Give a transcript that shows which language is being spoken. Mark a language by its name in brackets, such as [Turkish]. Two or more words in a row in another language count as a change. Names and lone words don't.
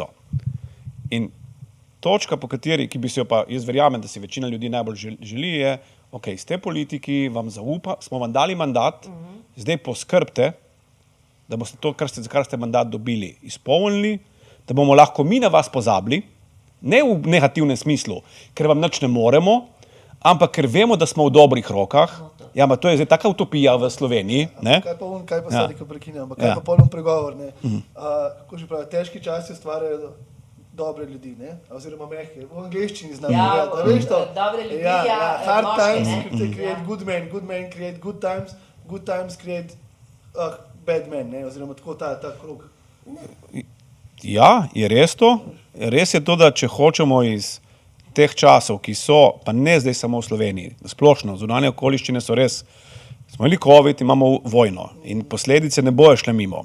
[Slovenian] In točka, po kateri, ki bi si jo pa, jaz verjamem, da si večina ljudi najbolj želi, je, ok, ste politiki, vam zaupa, smo vam dali mandat, zdaj poskrbite, da boste to, za kar ste mandat dobili, izpolnili, da bomo lahko mi na vas pozabili, ne v negativnem smislu, ker vam nič ne moremo, ampak ker vemo, da smo v dobrih rokah. Ja, ma to je zdaj taka utopija v Sloveniji. Ne? Kaj pa Ja. sorry, ko prekinjam, ampak kaj pa polno pregovor, ne? Kako že pravi, težki časi ustvarjajo dobre ljudi, ne? Oziroma mehke. V angleščini znam Ja, povedati, a veš to? dobre ljudi, [English] Hard [Slovenian] moške, [English] times [Slovenian] ne? [English] create good men create good times create bad men, [Slovenian] ne? Oziroma tako ta krog. Ja, je res to. Res je to, da če hočemo iz teh časov, ki so, pa ne zdaj samo v Sloveniji, splošno, zunanje okoliščine so res, smo imeli COVID, imamo vojno in posledice ne bojo šle mimo.